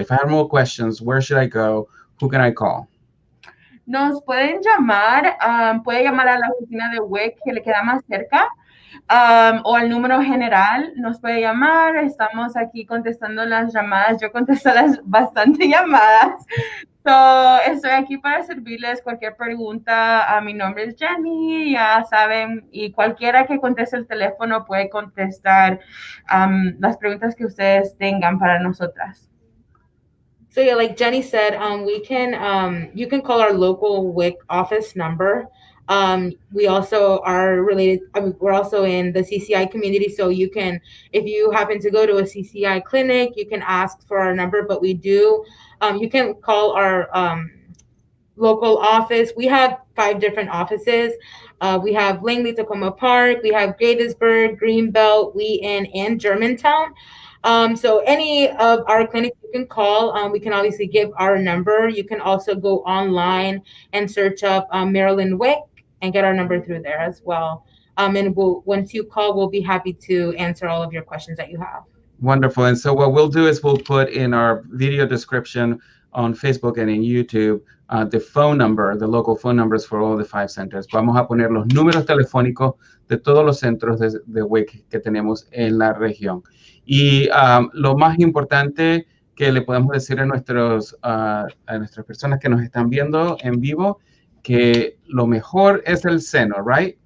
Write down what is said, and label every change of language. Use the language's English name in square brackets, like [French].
[English] If I have more questions, where should I go? Who can I call? [Spanish] Nos pueden llamar, puede llamar a la oficina de WIC que le queda más cerca, o al número general, nos puede llamar, estamos aquí contestando las llamadas, yo contesto las bastante llamadas, so, estoy aquí para servirles cualquier pregunta. Mi nombre es Jenny, ya saben, y cualquiera que conteste el teléfono puede contestar las preguntas que ustedes tengan para nosotras. [English] So yeah, like Jenny said, you can call our local WIC office number. We also are related. We're also in the CCI community, so you can, if you happen to go to a CCI clinic, you can ask for our number. But we do, you can call our local office. We have 5 different offices. We have Langley, Tacoma Park. We have Gaithersburg, Greenbelt, Wheaton, and Germantown. So any of our clinics you can call. We can obviously give our number. You can also go online and search up Maryland WIC and get our number through there as well. And once you call, we'll be happy to answer all of your questions that you have. Wonderful. And so what we'll do is we'll put in our video description on Facebook and in YouTube the phone number, the local phone numbers for all the 5 centers. [Spanish] Vamos a poner los números telefónicos de todos los centros de WIC que tenemos en la región. Y lo más importante que le podemos decir a nuestras personas que nos están viendo en vivo, que lo mejor es el seno, right?